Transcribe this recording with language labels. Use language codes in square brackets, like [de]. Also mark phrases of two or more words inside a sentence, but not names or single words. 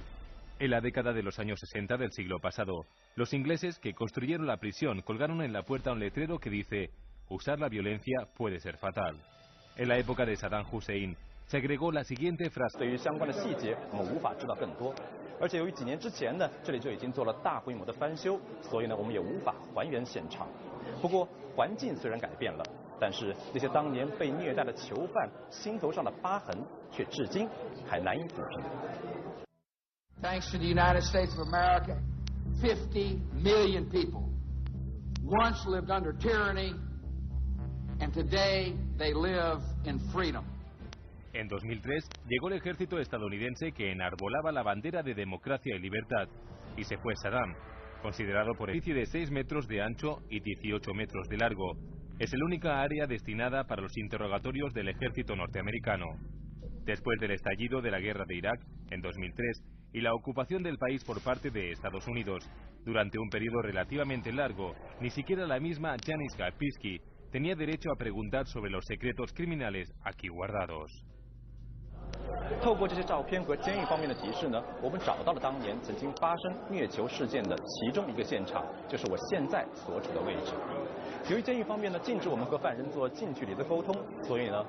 [es] En la década de los años 60 del siglo pasado, los ingleses que construyeron la prisión colgaron en la puerta un letrero que dice: usar la violencia puede ser fatal. En la época de Saddam Hussein, se agregó la siguiente frase: [zh] 对于相关的细节，我们无法知道更多。而且由于几年之前呢，这里就已经做了大规模的翻修，所以呢，我们也无法还原现场。不过，环境虽然改变了，但是那些当年被虐待的囚犯心头上的疤痕，却至今还难以抚平。 [en] Thanks to the United States of America, 50 million people once lived under tyranny, and today they live in freedom. [es] En 2003 llegó el ejército estadounidense que enarbolaba la bandera de democracia y libertad, y se fue Saddam, considerado por el de 6 metros de ancho y 18 metros de largo. Es la única área destinada para los interrogatorios del ejército norteamericano. Después del estallido de la guerra de Irak en 2003 y la ocupación del país por parte de Estados Unidos, durante un periodo relativamente largo, ni siquiera la misma Janice Karpinski tenía derecho a preguntar sobre los secretos criminales aquí guardados. [zh] 透过这些照片和监狱方面的提示呢，我们找到了当年曾经发生虐囚事件的其中一个现场，就是我现在所处的位置。由于监狱方面呢禁止我们和犯人做近距离的沟通，所以呢。